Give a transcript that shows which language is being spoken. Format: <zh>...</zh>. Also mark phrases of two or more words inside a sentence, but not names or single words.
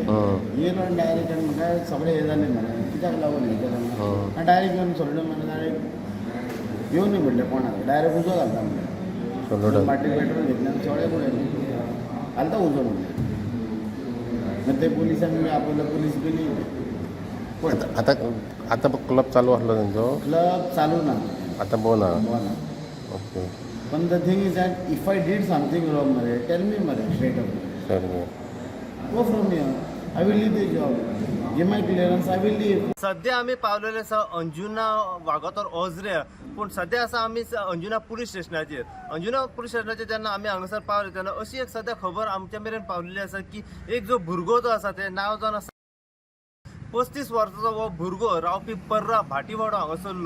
<kok>येयलो आनी डायरेक्ट आनी म्हाका सगळें हें जालें मरे कित्याक लागून हें केलें आनी डायरेक्ट येवन सोडलें मरे डायरेक्ट येवन न्ही म्हणलें कोणाक डायरेक्ट उजो घालता म्हणलें. पाटी पेट्रोल घेतलें आनी सगळें पळयलें घालता उजो म्हणलें. मागीर ते पुलिसांक बी आपयलो पुलीस गेली. पण आतां क्लब चालू आसलो तेंचो? क्लब चालू ना आतां बंद आहा. ना. ओके</kok> <en>पण the thing is that if I did something wrong मरे tell me मरे straight away.</en> <kok>सारकें.</kok> <en>Go from here I will leave the job. Give my clearance I will leave.</en> <kok>सध्या आमी पावलेले आसा अंजुना वागातोर ओझरे. पूण सध्या आसा आमी अंजुना पुलीस स्टेशनाचेर. अंजुना पुलीस स्टेशनाचेर जेन्ना आमी हांगासर पावले तेन्ना अशी एक सध्या खबर आमच्या मेरेन पावलेली आसा की एक जो भुरगो जो आसा ते नांव जावन आसा 35 वर्साचो हो भुरगो रावपी पर्रा भाटीवाडो हांगासरलो.</kok>